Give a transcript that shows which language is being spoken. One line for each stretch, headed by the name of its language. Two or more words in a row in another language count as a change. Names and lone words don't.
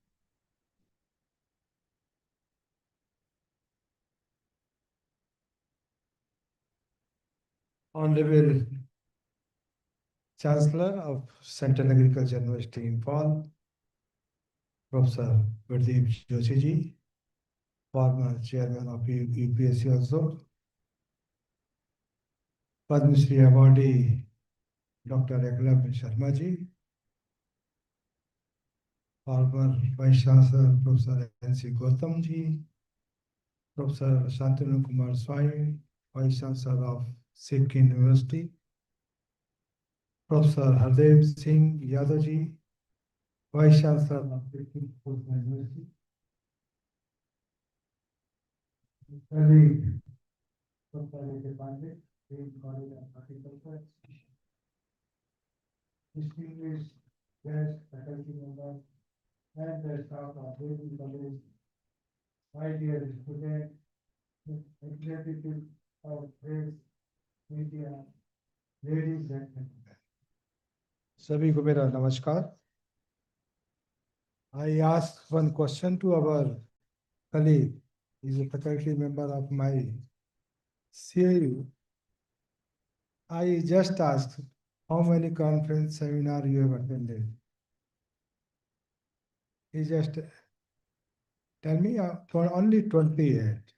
English: Honorable Chancellor of Central Agriculture University, Imphal, Professor Gurdeep Joshi ji, former chairman of UPSC also, Padma Shri awardee Dr. Eklam Sharma ji, former Vice Chancellor Professor N.C. Gautam ji, Professor Shantanu Kumar Swami, Vice Chancellor of Sikkim University, Professor Hardev Singh Yadav ji, Vice Chancellor of Sikkim University, colleague Professor A.K. Pandey, Dean College of Horticulture, distinguished guest faculty members, and the staff of Dean College, my dear students, executive of press, media, ladies and gentlemen.
Hindi: सभी को मेरा नमस्कार.
English: I asked one question to our colleague, he is a faculty member of my CAU. I just asked, how many conference seminar you have attended? He just tell me only 28.